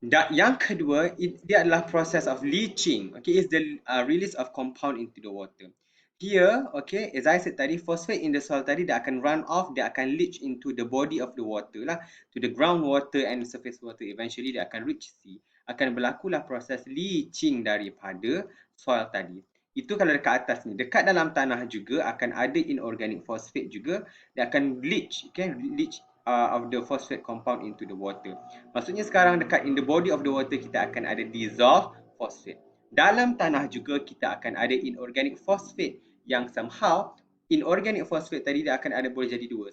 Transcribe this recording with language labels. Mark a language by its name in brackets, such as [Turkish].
[Malay] Yang kedua, dia adalah proses of leaching. [English] Okay, is the release of compound into the water. Here, okay, as I said tadi, phosphate in the soil tadi [Malay] dia akan [English] run off, dia akan leach into the body of the water lah, to the groundwater and surface water. [Malay] Eventually dia akan reach sea. Akan berlakulah proses leaching daripada soil tadi. Itu kalau dekat atas ni. Dekat dalam tanah juga akan ada inorganic phosphate juga. Dia akan [English] leach, okay, leach of the phosphate compound into the water. [Malay] Maksudnya sekarang dekat [English] in the body of the water [Malay] kita akan ada dissolved phosphate. Dalam tanah juga kita akan ada inorganic phosphate yang somehow inorganic phosphate tadi dia akan ada boleh jadi dua.